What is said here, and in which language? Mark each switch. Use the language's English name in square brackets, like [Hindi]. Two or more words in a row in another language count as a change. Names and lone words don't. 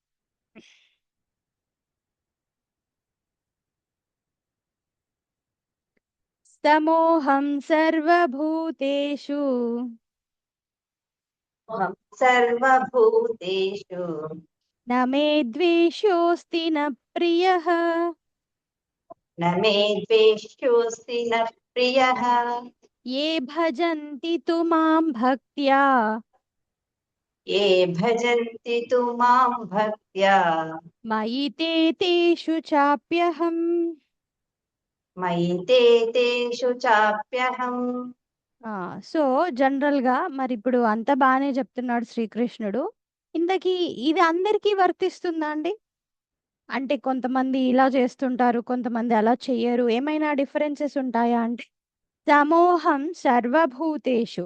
[Sanskrit] సమోహం సర్వభూతేషు అహం సర్వభూతేషు న మే ద్వేషోऽస్తి న ప్రియః న మే ద్వేష్యోऽస్తి న ప్రియః ఏ భజంతి తు మాం భక్త్యా ఏ భజంతి తు మాం భక్త్యా మయి తే తేషు చాప్యహం. మయి తే తేషు చాప్యహం. [Telugu] సో, జనరల్‌గా మరిప్పుడు అంతా బానే చెప్తున్నాడు శ్రీకృష్ణుడు. ఇంతకీ ఇది అందరికీ వర్తిస్తుందా అండి? అంటే కొంతమంది ఇలా చేస్తుంటారు, కొంతమంది అలా చెయ్యరు. ఏమైనా డిఫరెన్సెస్ ఉంటాయా అంటే, [Sanskrit] సమోహం సర్వభూతేషు.